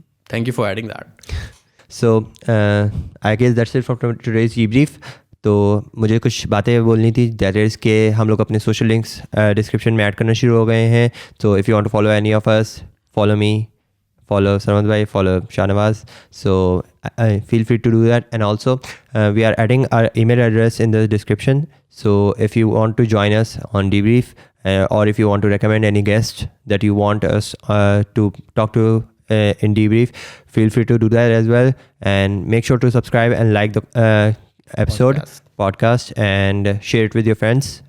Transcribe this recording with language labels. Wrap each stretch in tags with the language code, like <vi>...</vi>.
<en>Thank you for adding that. So I guess that's it from today's debrief.</en> <ur>تو مجھے کچھ باتیں بولنی تھی,</ur> <en>that is</en> <ur>کہ ہم لوگ اپنے سوشل لنکس ڈسکرپشن میں ایڈ کرنا شروع ہو گئے ہیں.</ur> <en>تو if you want to follow any of us, follow me, follow Sarmad bhai, follow Shahnawaz. So feel free to do that. And also we are adding our email address in the description. So if you want to join us on Debrief, or if you want to recommend any guest that you want us to talk to in Debrief, feel free to do that as well. And make sure to subscribe and like the podcast and share it with your friends.</en>